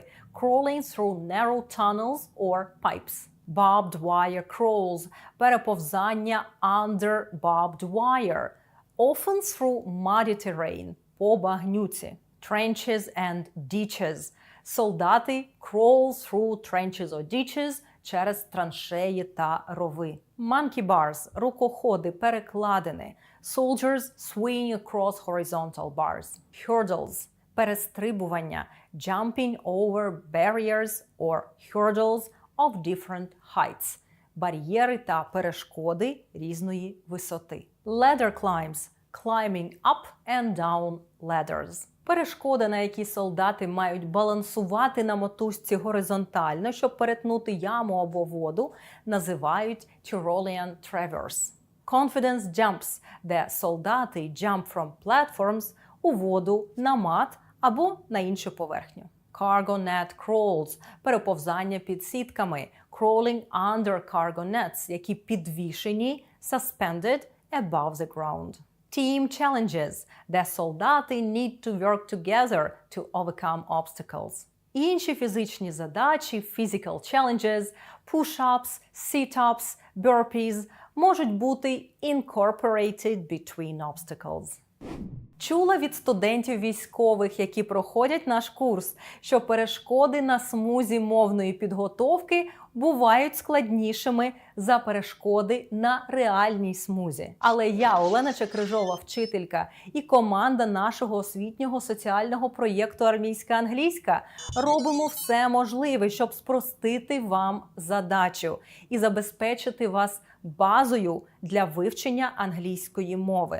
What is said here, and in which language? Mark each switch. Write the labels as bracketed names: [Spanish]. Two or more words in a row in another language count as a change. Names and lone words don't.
[English] Crawling through narrow tunnels or pipes. Barbed wire crawls – переповзання under barbed wire. Often through muddy terrain – [Ukrainian] по багнюці. [English] Trenches and ditches – солдати crawl through trenches or ditches [Ukrainian] через траншеї та рови. [English] Monkey bars – [Ukrainian] рукоходи, перекладини. [English] Soldiers swing across horizontal bars. Hurdles – перестрибування. Jumping over barriers or hurdles of different heights. [Ukrainian] Бар'єри та перешкоди різної висоти. [English] Ladder climbs – climbing up and down ladders. [Ukrainian] Перешкода, на якій солдати мають балансувати на мотузці горизонтально, щоб перетнути яму або воду, називають [English] Tyrolean traverse. Confidence jumps, [Ukrainian] де солдати [English] jump from platforms [Ukrainian] у воду, на мат або на іншу поверхню. [English] Cargo net crawls – [Ukrainian] переповзання під сітками. [English] Crawling under cargo nets, [Ukrainian] які підвішені, [English] suspended above the ground. Team challenges, [Ukrainian] де солдати [English] need to work together to overcome obstacles. [Ukrainian] Інші фізичні задачі, [English] physical challenges, push-ups, sit-ups, burpees [Ukrainian] можуть бути [English] incorporated between obstacles. [Ukrainian] Чула від студентів військових, які проходять наш курс, що перешкоди на смузі мовної підготовки бувають складнішими за перешкоди на реальній смузі. Але я, Олена Чекрижова, вчителька, і команда нашого освітнього соціального проєкту «Армійська англійська» робимо все можливе, щоб спростити вам задачу і забезпечити вас базою для вивчення англійської мови.